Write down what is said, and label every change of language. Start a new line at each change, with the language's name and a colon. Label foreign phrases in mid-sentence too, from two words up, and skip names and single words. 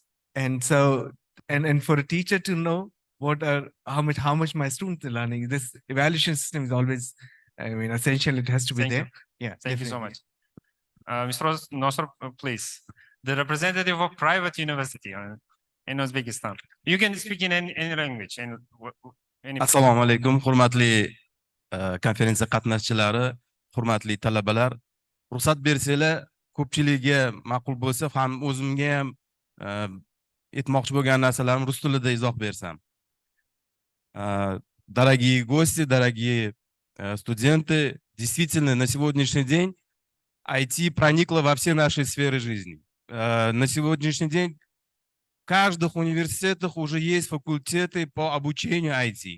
English: And so, and for a teacher to know how much my students are learning. This evaluation system is always, essential. It has to be there. Yeah. Thank you so much. Mr. Nosser, please. The representative of private university in Uzbekistan. You can speak in any language.
Uzbek: Assalomu alaykum, hurmatli konferensiya qatnashchilari, hurmatli talabalar. Ruxsat bersanglar, ko'pchiligiga ma'qul bo'lsa ham o'zimga ham aytmoqchi bo'lgan narsalarim rus tilida izoh bersam.
Russian: Дорогие гости, дорогие студенты, действительно, на сегодняшний день IT проникло во все наши сферы жизни. На сегодняшний день в каждых университетах уже есть факультеты по обучению IT.